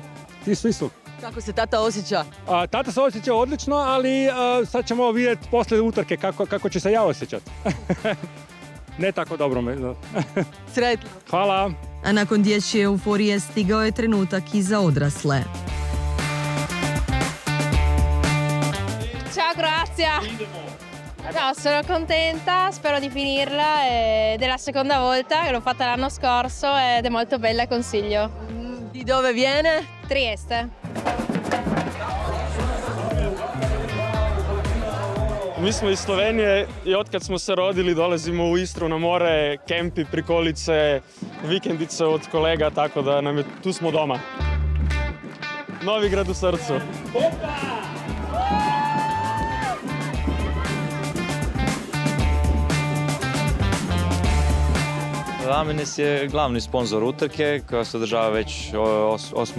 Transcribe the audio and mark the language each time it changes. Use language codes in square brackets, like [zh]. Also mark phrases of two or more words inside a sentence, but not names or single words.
[hr] Svi su. Kako se tata osjeća? Tata se osjeća odlično, ali sad ćemo vidjeti poslije utrke kako će se ja osjećati. Ne tako dobro. Sretno. Hvala. A nakon dječje euforije stigao je trenutak i za odrasle. [it] Ciao, grazie. No, sono contenta, spero di finirla. Ed è la seconda volta che l'ho fatta l'anno scorso ed è molto bella, consiglio. Di dove viene? Trieste. [hr] Mi smo iz Slovenije i otkad smo se rodili dolazimo u Istru na more, kempi, prikolice, vikendice od kolega, tako da tu smo doma. Novigrad u srcu. Ramenis je glavni sponzor utrke koja se održava već 8.